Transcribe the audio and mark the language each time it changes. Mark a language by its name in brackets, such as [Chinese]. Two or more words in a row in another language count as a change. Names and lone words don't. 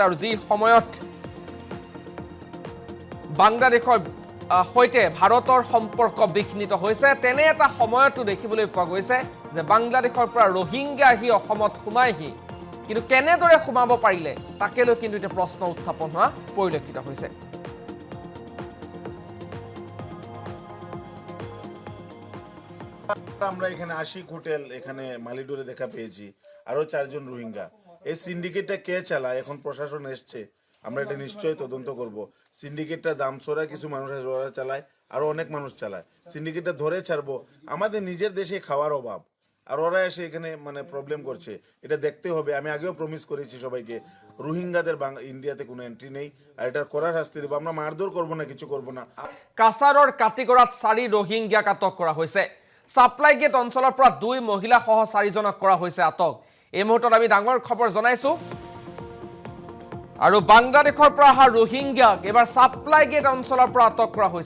[Assamese] আৰু যি সময়ত বাংলাদেশৰ সৈতে ভাৰতৰ সম্পৰ্ক বিঘ্নিত হৈছে, তেনে এটা সময়তো দেখিবলৈ পোৱা গৈছে যে বাংলাদেশৰ পৰা ৰোহিংগ্যা আহি অসমত সোমাইহি। কিন্তু কেনেদৰে সোমাব পাৰিলে তাকে লৈ কিন্তু এটা প্ৰশ্ন উত্থাপন হোৱা পৰিলক্ষিত হৈছে। [Bangla] আমরা এখানে আশিক হোটেল এখানে মালিডোরে দেখা পেয়েছি, আরো 4 জন রোহিঙ্গা। এই সিন্ডিকেটটা কে চালায় এখন প্রশাসন এসছে, আমরা এটা নিশ্চয়ই তদন্ত করব। সিন্ডিকেটটা দামছড়া কিছু মানুষ ওরা চালায়, আরো অনেক মানুষ চালায়। সিন্ডিকেটটা ধরে ছাড়বো, আমাদের নিজের দেশে খাওয়ার অভাব, আর ওরা এসে এখানে মানে প্রবলেম করছে, এটা দেখতে হবে। আমি আগেও প্রমিস করেছি সবাইকে, রোহিঙ্গাদের ইন্ডিয়াতে কোনো এন্ট্রি নেই, আর এটা কড়া শাস্তি দেবো। আমরা মারধর করবো না, কিছু করবো না। [Assamese] কাছাৰৰ কাটিগড়াত 4 ৰোহিংগ্যাক আটক কৰা হৈছে। সাপ্লাই গেট অঞ্চলৰ পৰা 2 মহিলা সহ 4জনক কৰা হৈছে আটক। এই মুহূৰ্তত আমি ডাঙৰ খবৰ জনাইছো। আৰু বাংলাদেশৰ পৰা অহা ৰোহিংগ্যাক এবাৰ সাপ্লাই গেট অঞ্চলৰ পৰা আটক কৰা হৈছে।